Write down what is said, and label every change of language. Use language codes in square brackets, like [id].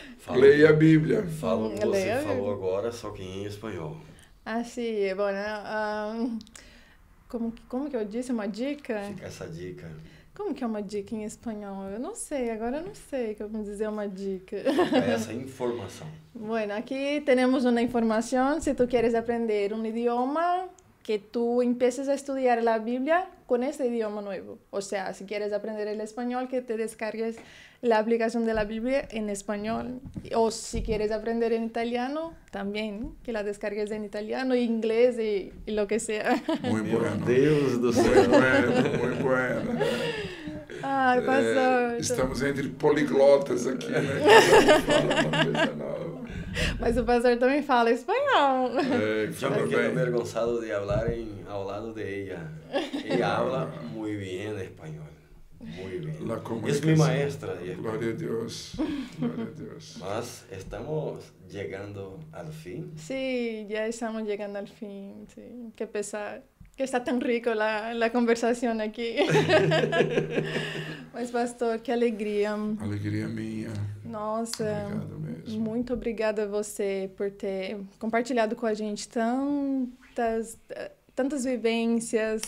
[pt] Leia a Bíblia. Fala o que você falou agora, só que em espanhol. [es] Sì, bueno, [pt] como que eu disse? Uma dica? Fica essa dica. Como que é uma dica em espanhol? Eu não sei, agora eu não sei como dizer uma dica. Fica essa informação. [es] Bueno, aquí tenemos una información. Si tú quieres aprender un idioma, que tú empieces a estudiar la Biblia con ese idioma nuevo. O sea, si quieres aprender el español, que te descargues la aplicación de la Biblia en español. O si quieres aprender en italiano, también, que la descargues en italiano, inglés y lo que sea. Muy bueno. [pt] Meu Deus do céu. [es] Muy bueno. [pt] Ai, pastor. Estamos entre poliglotas aqui, né? Fala uma coisa nova. Mas o pastor também fala espanhol. [es] Yo me quedo avergonzado de hablar [pt] ao lado [es] de ella. Ella habla muy bien español. Muy bien. Es mi maestra de español. [pt] Glória a Deus. Glória a Deus. [es] Mas estamos llegando al fin. Sí, ya estamos llegando al fin. Sí. Qué pesar. [pt] Que está tão rico la conversação aqui. Mas, pastor, que alegria. Alegria minha. Nossa, obrigado mesmo. Muito obrigada a você por ter compartilhado com a gente tantas vivências.